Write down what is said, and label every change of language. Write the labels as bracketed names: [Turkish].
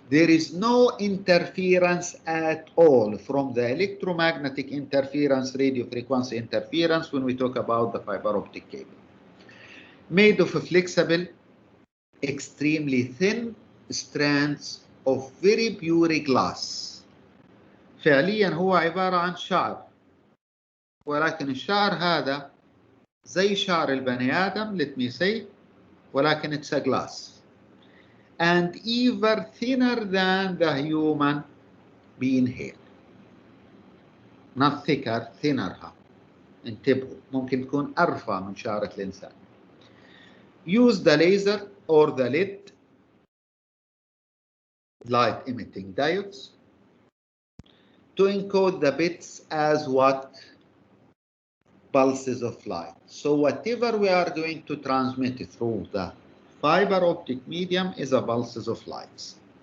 [English] There is no interference at all from the electromagnetic interference, radio frequency interference when we talk about the fiber optic cable. Made of flexible, extremely thin strands of very pure glass. [Arabic] فعليا هو عبارة عن شعر، ولكن الشعر هذا زي شعر البني آدم, [English] let me say, [Arabic] ولكن [English] it's a glass. And even thinner than the human being hair. Not thicker, thinner. [Arabic] انتبهوا, ممكن تكون أرفع من شعرة الإنسان. [English] Use the laser or the LED, light emitting diodes, to encode the bits as what? Pulses of light. So whatever we are going to transmit through the fiber optic medium is a pulses of lights.